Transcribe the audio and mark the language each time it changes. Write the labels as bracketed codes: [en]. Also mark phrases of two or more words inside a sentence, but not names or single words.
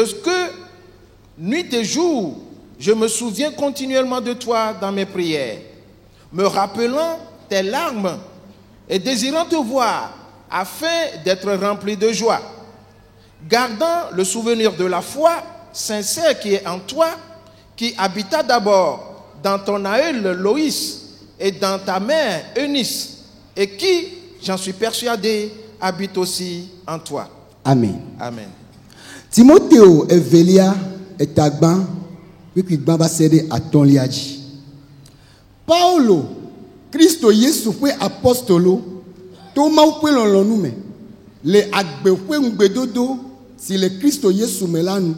[fr] ce que, nuit et jour, je me souviens continuellement de toi dans mes prières, me rappelant tes larmes et désirant te voir, afin d'être rempli de joie, gardant le souvenir de la foi sincère qui est en toi, qui habita d'abord dans ton aïeul Loïs et dans ta mère Eunice, et qui, j'en suis persuadé, habite aussi en toi. Amen. Amen. [ee] Timoteo evelia etagba kukui gbã va se ɖe atɔ̃lia dzi. Paulo, Kristo Yesu ƒe apostolo, to Mawu ƒe lɔlɔ̃nu me, le agbe ƒe ŋugbedodo si le Kristo Yesu me la nu.